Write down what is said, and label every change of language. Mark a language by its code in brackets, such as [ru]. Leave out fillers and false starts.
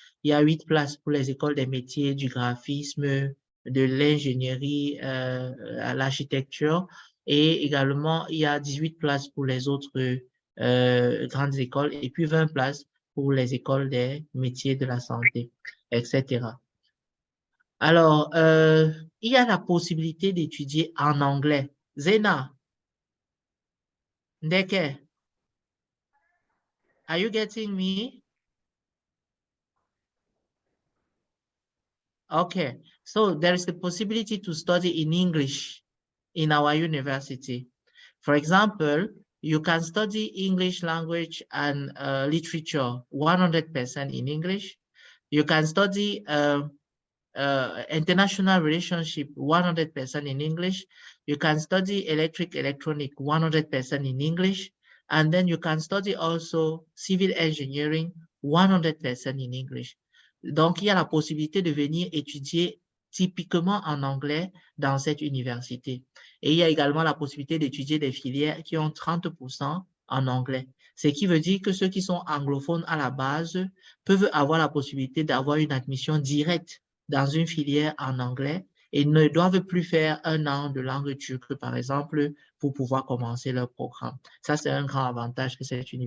[fr] Il y a 8 places pour les écoles des métiers du graphisme, de l'ingénierie, à l'architecture. Et également, il y a 18 places pour les autres grandes écoles et puis 20 places pour les écoles des métiers de la santé, etc. Alors, il y a la possibilité d'étudier en anglais. [en] Zena, Ndeke, are you getting me? Okay, so there is the possibility to study in English in our university. For example, you can study English language and literature 100% in English. You can study international relationship 100% in English. You can study electronic 100% in English. And then you can study also civil engineering 100% in English. [fr] Donc, il y a la possibilité de venir étudier typiquement en anglais dans cette université. Et il y a également la possibilité d'étudier des filières qui ont 30% en anglais. Ce qui veut dire que ceux qui sont anglophones à la base peuvent avoir la possibilité d'avoir une admission directe dans une filière en anglais et ne doivent plus faire 1 an de langue turque, par exemple, pour pouvoir commencer leur programme. Ça, c'est un grand avantage que cette université